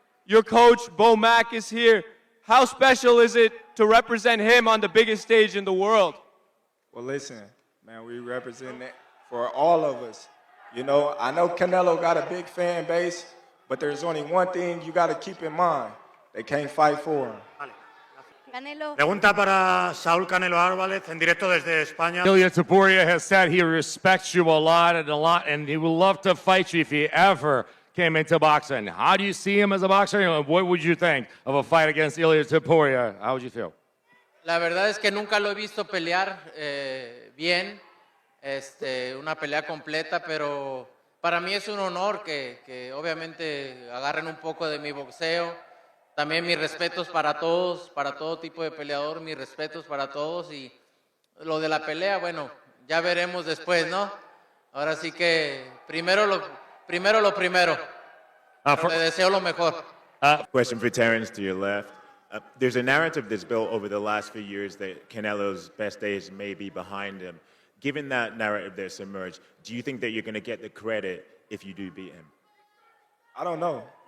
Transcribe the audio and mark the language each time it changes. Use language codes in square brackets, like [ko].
[en] Your coach, Bo Mack, is here. How special is it to represent him on the biggest stage in the world? Well, listen, man, we represent it for all of us. I know Canelo got a big fan base, but there's only one thing you got to keep in mind. They can't fight for him. Canelo. [es] Pregunta para Saul Canelo Alvarez en directo desde España. [en] Ilia Topuria has said he respects you a lot, and he would love to fight you if he ever came into boxing. How do you see him as a boxer? What would you think of a fight against Ilia Topuria? How would you feel? [es] La verdad es que nunca lo he visto pelear bien, una pelea completa, pero para mí es un honor que obviamente agarren un poco de mi boxeo. También mis respetos para todos, para todo tipo de peleador, mis respetos para todos. Y lo de la pelea, bueno, ya veremos después, ¿no? Ahora sí que primero lo primero. Le deseo lo mejor. [en] Question for Terence to your left. There's a narrative that's built over the last few years that Canelo's best days may be behind him. Given that narrative that's emerged, do you think that you're going to get the credit if you do beat him? I don't know.